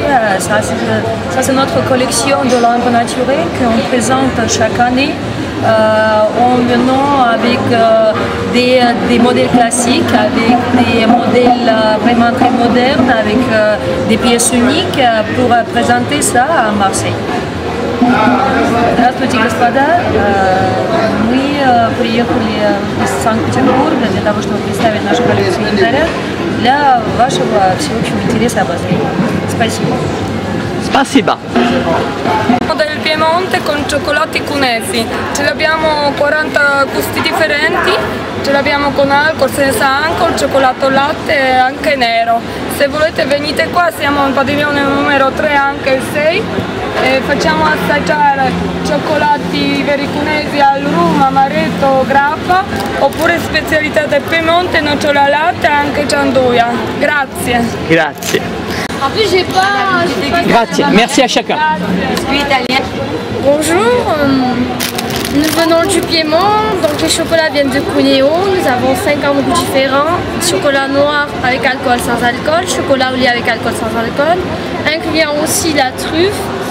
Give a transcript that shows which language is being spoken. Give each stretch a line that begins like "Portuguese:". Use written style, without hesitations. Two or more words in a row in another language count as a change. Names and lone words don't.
French: Ça c'est notre collection de lampes naturelles qu'on présente chaque année en venant avec des modèles classiques, avec des modèles vraiment très modernes, avec des pièces uniques pour présenter ça à Marseille.
Russian: Здравствуйте, господа! Мы приехали из Санкт-Петербурга для того, чтобы представить нашу коллекцию янтаря для вашего всеобщего интереса и обозрения. Спасибо. Spasiba.
Italian: Del Piemonte con cioccolati cunefi, ce l'abbiamo 40 gusti differenti, ce l'abbiamo con alcol, senza alcol, cioccolato al latte e anche nero. Se volete venite qua, siamo in padiglione numero 3 anche il 6 e facciamo assaggiare cioccolati veri cunesi al rum, amaretto, grappa oppure specialità del Piemonte, nocciola al latte e anche gianduia. Grazie. Grazie.
French: En plus, j'ai pas... Grazie. Merci à chacun. Bonjour, nous venons du Piémont, donc les chocolats viennent de Cuneo, nous avons 50 goûts différents, chocolat noir avec alcool sans alcool, chocolat au lait avec alcool sans alcool, incluant aussi la truffe.